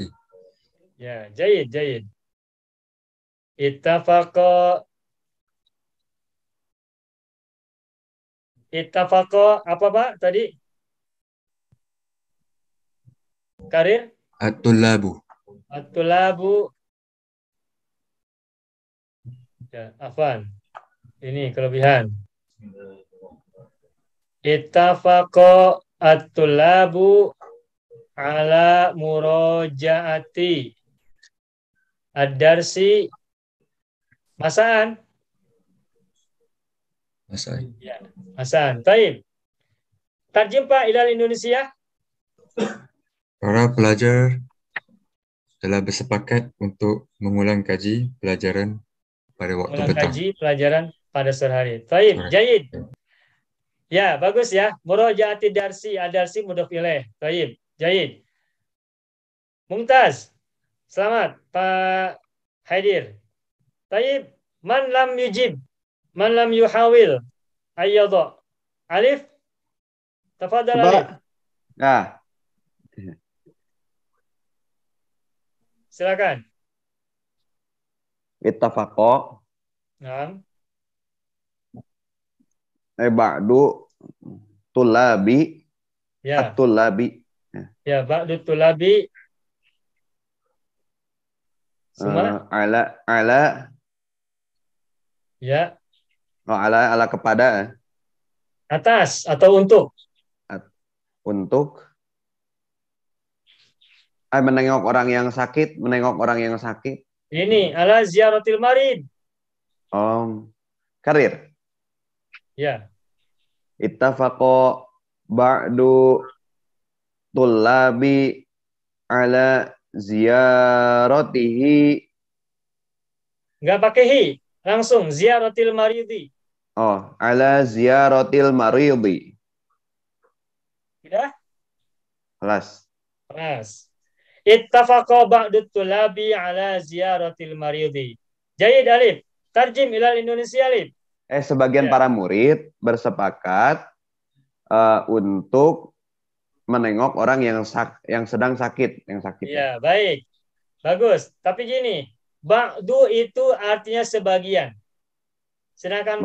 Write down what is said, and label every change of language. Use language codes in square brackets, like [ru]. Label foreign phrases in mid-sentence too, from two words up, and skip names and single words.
[id] Ya, [ar] جيد. اتفق [id] apa Pak tadi? Karir? [ar] الطلاب. الطلاب. يا، عفوا. [id] Ini kelebihan. [ar] اتفق الطلاب على مراجعة الدرس مساء. Masai. Ya, masaan. [id] Baik. [ar] Tarjim Pak ilal Indonesia. [id] Para pelajar telah bersepakat untuk mengulang kaji pelajaran pada waktu Ulang petang. kaji pelajaran pada sore hari. Baik, Sore. jayid. Ya, bagus ya. [ar] مراجعة درس، الدرس مضاف إليه. Baik, jayid. Mumtaz. [id] Selamat Pak Haidir. Baik, [ar] من لم يجب، من لم يحاول أيضا. Alif. Tafadhal [id] Coba. Alif. Nah, Silakan. [ar] ittafaqo [id] Nah, [ar] بعض طلاب [id] ya. [ar] at-tulabi Ya, بعض طلاب. [id] Semua? [ar] ala [id] Ya. ala kepada Atas atau untuk. untuk menengok orang yang sakit, [ar] Ini على زيارة المريض. [id] karir. Ya. [ar] اتفق بعض طلاب على زيارته. [id] Enggak pakai hi, langsung [ar] زيارة المريض. على زيارة المريض. [id] Sudah? Kelas. Kelas. [ar] اتفق بعض طلاب على زيارة المريض. Jayid Alif. Tarjim ilal Indonesia Alif. [id] Sebagian Ya. para murid bersepakat untuk menengok orang yang sedang sakit, Ya, baik. Bagus. Tapi gini, ba'du itu artinya sebagian. Sedangkan